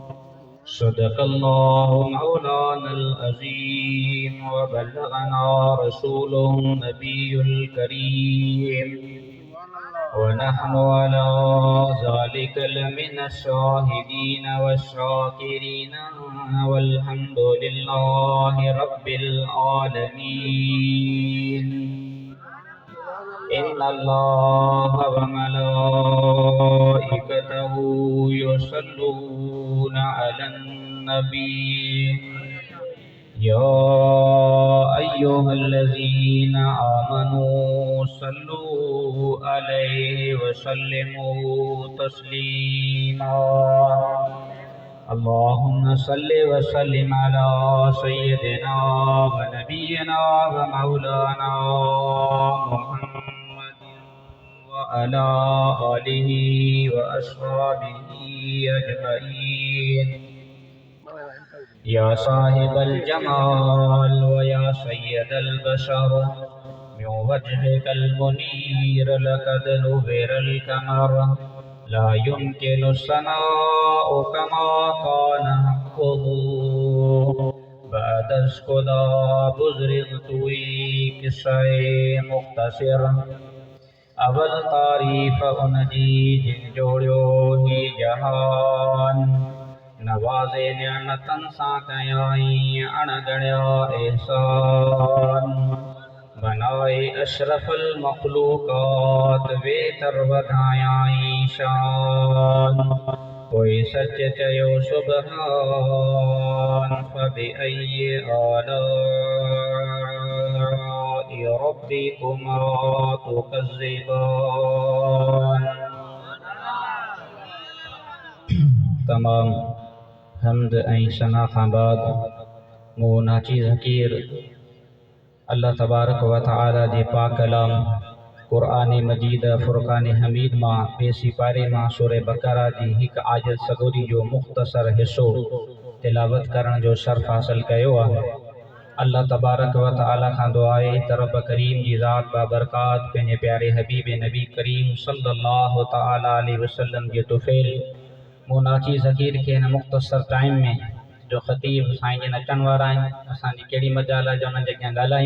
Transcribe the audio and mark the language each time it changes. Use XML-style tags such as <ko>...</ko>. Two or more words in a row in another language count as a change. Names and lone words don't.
<ar>صدق الله مولانا العظيم وبلغنا رسوله النبي الكريم ونحن على ذلك لمن الشاهدين والشاكرين والحمد لله رب العالمين. إن الله وملائكته يصلون على النبي يا أيها الذين آمنوا صلوا عليه وسلموا تسليما. اللهم صل وسلم على سيدنا ونبينا ومولانا محمد وعلى آله وأصحابه أجمعين. يا صاحب الجمال ويا سيد البشر من وجهك المنير لقد نور القمر لا يمكن الثناء كما كان حقه</ar> <fa>بعد از خدا بزرگ تویی قصه مختصر.</fa> <sd>अवल तारीफ़ उनजी जिन जोड़ियो ही जहान नवाज़े निअमतन सां कयाईं अणगणिया एहसान। बनाए अशरफुल मख़लूक़ात वेतर वधायाईं शान। कोई सच चयो सुबहान</sd> <ar>فبأي آلاء ربكما تكذبان.</ar> <sd>तमाम हम्द ऐं सना खां बाद मो नाचीज़ हकीर</sd> <ar>الله تبارك وتعالى</ar> <sd>जे पाक कलाम क़ुरान मजीद फ़ुरक़ान हमीद मां ॿिए पारे मां सूरह बक़रा जी हिक आयत सगोरी जो मुख़्तसर हिस्सो तिलावत करण जो शर्फ़ हासिल कयो आहे।</sd> <ar>الله تبارك وتعالى</ar> <sd>खां दुआ आहे त रब करीम जी ज़ात बाबरकात पंहिंजे प्यारे हबीब नबी करीम</sd> <ar>صلى الله تعالى عليه وسلم</ar> <sd>जे तुफ़ैल मो नाचीज़ हकीर खे हिन मुख़्तसर टाइम में जो ख़तीब साईं जन अचण वारा आहिनि असांजी कहिड़ी मजाल आहे जो उन्हनि जे अॻियां ॻाल्हायूं।</sd>